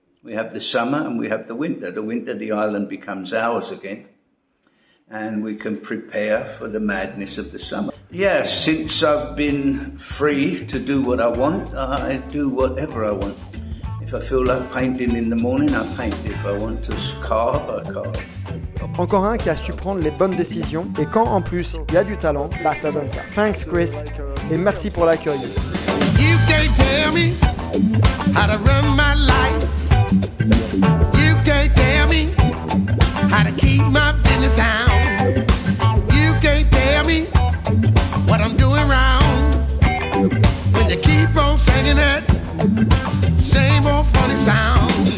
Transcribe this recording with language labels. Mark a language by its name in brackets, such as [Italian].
[English] We have the summer and we have the winter. The winter, the island becomes ours again, and we can prepare for the madness of the summer. Yeah, since I've been free to do what I want, I do whatever I want. If I feel like painting in the morning, I paint. If I want to carve, I carve. [French] Encore un qui a su prendre les bonnes décisions, et quand en plus il y a du talent, bah ça donne ça. [English] Thanks [French] Chris, et merci pour l'accueil. [English] You can't tell me how to run my life. You can't tell me how to keep my business down. You can't tell me what I'm doing wrong. When you keep on singing that same old funny sound.